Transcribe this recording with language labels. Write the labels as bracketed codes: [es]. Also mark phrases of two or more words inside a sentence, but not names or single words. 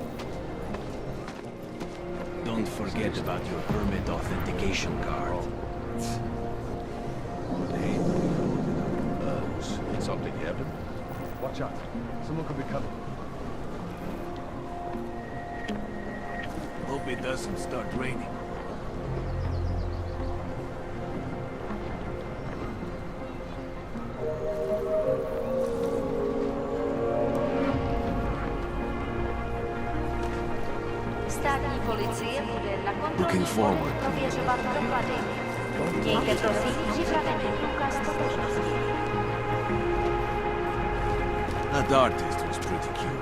[en] Don't forget about your permit authentication card. Did something happen? Watch out. Someone could be coming. Hope it doesn't start raining. [cs] Státní policie bude na [en] Looking [cs] kontrolní [en] forward. [cs] prověřovat doklady. Mějte prosím připravený průkaz totožnosti. [en] That artist was pretty cute.